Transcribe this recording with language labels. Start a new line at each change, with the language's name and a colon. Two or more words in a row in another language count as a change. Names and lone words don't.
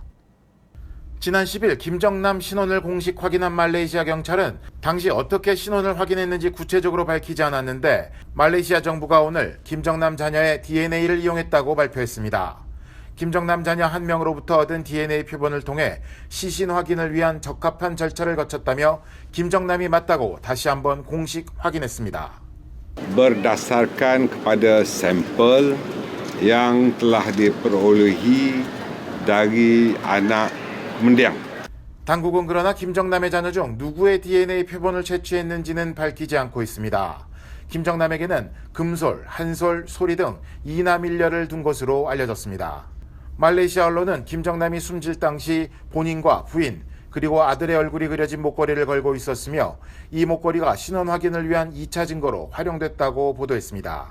Korean: 지난 10일 김정남 신원을 공식 확인한 말레이시아 경찰은 당시 어떻게 신원을 확인했는지 구체적으로 밝히지 않았는데 말레이시아 정부가 오늘 김정남 자녀의 DNA를 이용했다고 발표했습니다. 김정남 자녀 한 명으로부터 얻은 DNA 표본을 통해 시신 확인을 위한 적합한 절차를 거쳤다며 김정남이 맞다고 다시 한번 공식 확인했습니다.
Malay: Berdasarkan kepada sampel yang telah diperolehi dari anak mendiang.
Korean: 당국은 그러나 김정남의 자녀 중 누구의 DNA 표본을 채취했는지는 밝히지 않고 있습니다. 김정남에게는 금솔, 한솔, 소리 등 이남일녀를 둔 것으로 알려졌습니다. 말레이시아 언론은 김정남이 숨질 당시 본인과 부인 그리고 아들의 얼굴이 그려진 목걸이를 걸고 있었으며 이 목걸이가 신원 확인을 위한 2차 증거로 활용됐다고 보도했습니다.